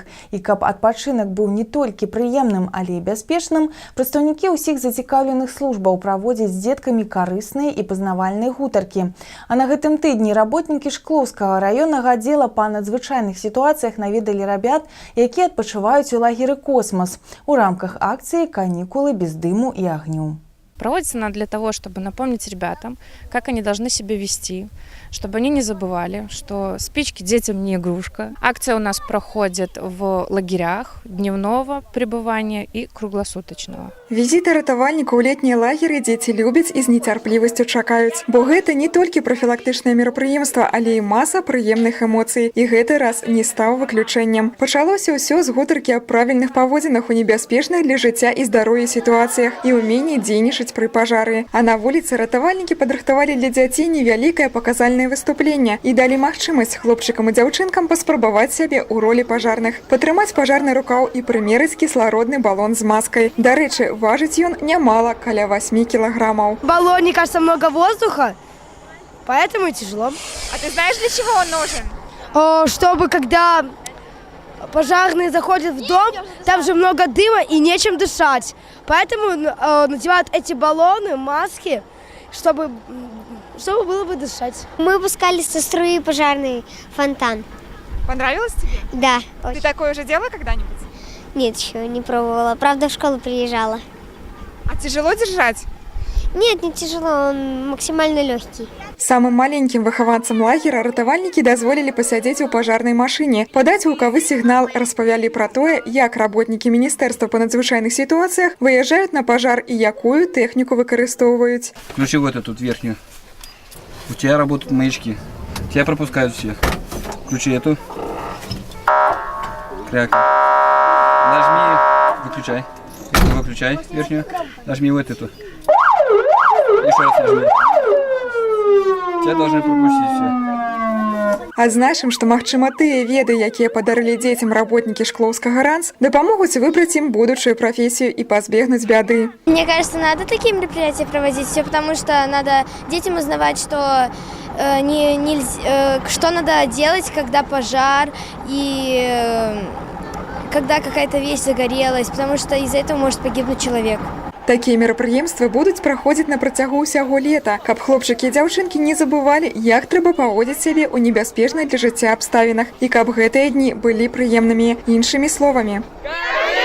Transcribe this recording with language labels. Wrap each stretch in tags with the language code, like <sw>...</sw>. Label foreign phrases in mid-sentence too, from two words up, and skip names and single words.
<be>І каб адпачынак быў не толькі прыемным, але і бяспечным, прадстаўнікі ўсіх зацікаўленых службаў праводзяць з дзеткамі карысныя і пазнавальныя гутаркі. А на гэтым тыдні работнікі Шклоўскага раённага аддзела па надзвычайных сітуацыях наведалі рабят, якія адпачываюць у лагеры «Космос» у рамках акцыі</be> <ru>«Каникулы без дыму и огню». Проводится она для того, чтобы напомнить ребятам, как они должны себя вести, чтобы они не забывали, что спички детям не игрушка. Акция у нас проходит в лагерях дневного пребывания и круглосуточного.</ru> <be>Візіты ратавальнікаў у летнія лагеры дзеці любяць і з нецярплівасцю чакаюць. Бо гэта не толькі прафілактычнае мерапрыемства, але і маса прыемных эмоцый. І гэты раз не стаў выключэннем. Пачалося ўсё з гутаркі аб правільных паводзінах у небяспечных для жыцця і здароўя сітуацыях і ўменні дзейнічаць пры пажары. А на вуліцы ратавальнікі падрыхтавалі для дзяцей невялікае паказальнае выступленне і далі магчымасць хлопчыкам і дзяўчынкам паспрабаваць сябе ў ролі пажарных, патрымаць пажарны рукаў і прымерыць кіслародны балон з маскай. Дарэчы, важыць ён нямала, каля 8 кілаграмаў.</be> <ru>В баллоне, кажется, много воздуха, поэтому тяжело. А ты знаешь, для чего он нужен? Чтобы когда пожарные заходят в дом, там же много дыма и нечем дышать. Поэтому надевают эти баллоны, маски, чтобы было бы дышать. Мы пускали со струи пожарный фонтан. Понравилось тебе? Да. Ты Очень. такое уже делала когда-нибудь? Нет, еще не пробовала. Правда, в школу приезжала. А тяжело держать? Нет, не тяжело, он максимально легкий.</ru> <be>Самым маленькім выхаванцам лагера ратавальнікі дазволілі пасядзець у пажарнай машыне, падаць гукавы сігнал, распавялі пра тое, як работнікі Міністэрства па надзвычайных сітуацыях выязджаюць на пажар і якую тэхніку выкарыстоўваюць.</be> <ru>Включи вот эту верхнюю. У тебя работают маячки. Тебя пропускают все. Включи эту. Кряк. Нажми. Выключай. Эту выключай верхнюю. Нажми вот эту. Еще раз нажми. Тебя должны пропустить все.</ru> <be>Адзначым, што, магчыма, тыя веды, якія падарылі дзецям работнікі Шклоўскага РАНС, дапамогуць выбраць</be> <ru>им будучую профессию и позбегнуть беды. Мне кажется, надо такие мероприятия проводить, все потому что надо детям узнавать, что что надо делать, когда пожар и когда какая-то вещь загорелась, потому что из-за этого может погибнуть человек.</ru> <be>Такія мерапрыемствы будуць праходзіць на працягу ўсяго лета, каб хлопчыкі і дзяўчынкі не забывалі, як трэба паводзіць сябе ў небяспечных для жыцця абставінах і каб гэтыя дні былі прыемнымі. Іншымі словамі.</be>